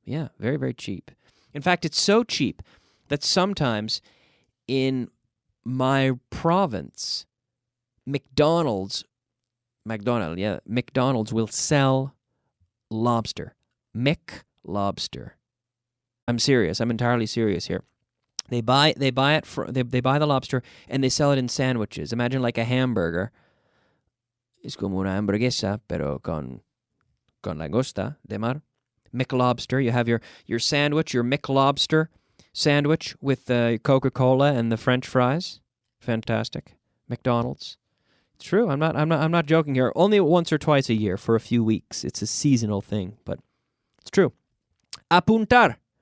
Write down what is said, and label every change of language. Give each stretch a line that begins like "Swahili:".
English: Yeah, very, very cheap. In fact, it's so cheap that sometimes in my province, McDonald's will sell lobster. McLobster. I'm serious. I'm entirely serious here. They buy the lobster and they sell it in sandwiches. Imagine like a hamburger.
Spanish: Es como una hamburguesa, pero con langosta de mar.
English: McLobster. You have your sandwich, your McLobster sandwich with the Coca-Cola and the French fries. Fantastic. McDonald's. It's true. I'm not joking here. Only once or twice a year for a few weeks. It's a seasonal thing, but it's true. Apuntar.